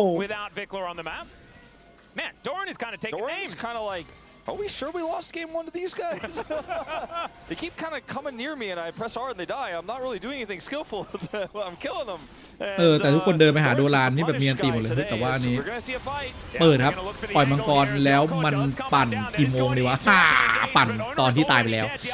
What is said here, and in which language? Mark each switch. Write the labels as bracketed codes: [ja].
[en] without Vikla on the map. Man, Doran is kind of taking Doran's names. kind of like, are we sure we lost game 1 to these guys? They keep kind of coming near me and I press R and they die. I'm not really doing anything skillful. I'm killing them. [th] แต่ทุกคนเดินไปหาโดรานที่แบบเมียนตีหมดเลยแต่ว่าอันนี้เปิดครับปล่อยมังกรแล้วมันปั่นกี่โมงดีวะปั่นตอนที่ตายไปแล้ว